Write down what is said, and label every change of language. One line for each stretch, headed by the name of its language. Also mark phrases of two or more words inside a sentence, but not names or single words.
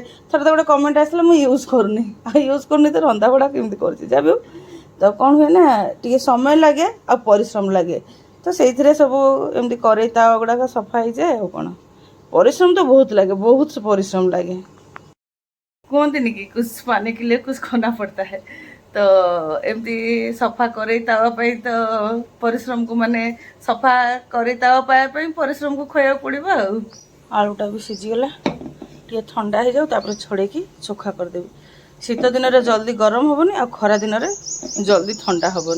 Odia: ଥରେ ତ ଗୋଟେ କମେଣ୍ଟ ଆସିଲା ମୁଁ ୟୁଜ୍ କରୁନି, ଆଉ ୟୁଜ୍ କରୁନି ତ ରନ୍ଧାବଢ଼ା କେମିତି କରୁଛି। ଯାହା ବି ହଉ ତ କ'ଣ ହୁଏ ନା ଟିକେ ସମୟ ଲାଗେ ଆଉ ପରିଶ୍ରମ ଲାଗେ, ତ ସେଇଥିରେ ସବୁ ଏମିତି କରେଇ ତାୱା ଗୁଡ଼ାକ ସଫା ହେଇଯାଏ। ଆଉ କ'ଣ ପରିଶ୍ରମ ତ ବହୁତ ଲାଗେ, ବହୁତ ପରିଶ୍ରମ ଲାଗେ। କୁହନ୍ତିନି କି
Hindi: कुछ पाने के लिए कुछ खोना पड़ता है।
Odia: ତ ଏମିତି ସଫା କରେଇ ତାୱା ପାଇଁ ତ ପରିଶ୍ରମକୁ ମାନେ ସଫା କରେଇ ତାୱା ପାଇବା ପାଇଁ ପରିଶ୍ରମକୁ ଖୋଇବାକୁ ପଡ଼ିବ। ଆଉ ଆଳୁଟା ବି ସିଝିଗଲା, ଟିକେ ଥଣ୍ଡା ହେଇଯାଉ ତାପରେ ଛଡ଼େଇକି ଚୋଖା କରିଦେବି। ଶୀତ ଦିନରେ ଜଲ୍ଦି ଗରମ ହେବନି ଆଉ ଖରା ଦିନରେ ଜଲ୍ଦି ଥଣ୍ଡା ହେବନି।